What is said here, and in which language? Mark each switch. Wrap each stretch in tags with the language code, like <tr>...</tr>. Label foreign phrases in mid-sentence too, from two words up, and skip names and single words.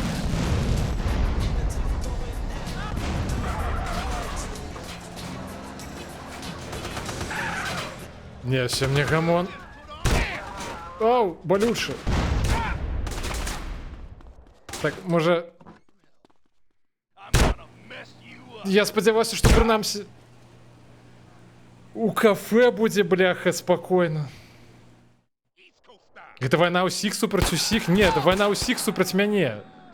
<uk>Не, ще мне гамон. Оу, болюче. Так, може...</uk> <be>Я спадзяваўся, што прынамсі у кафе будзе, бляха, спакойна. Гэта вайна ўсіх супраць усіх? Не, это вайна ўсіх супраць мяне.</be>